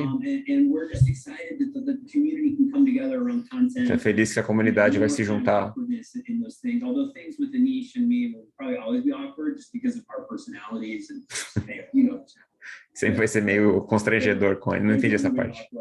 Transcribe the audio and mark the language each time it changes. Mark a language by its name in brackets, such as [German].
[English] And we're just excited that the community can come together around content. [Portuguese] Tô feliz que a comunidade vai se juntar. [English] In those things, although things with Anish and me will probably always be awkward just because of our personalities and you know. [Portuguese] Sempre vai ser meio constrangedor com ele. Não entendi essa parte.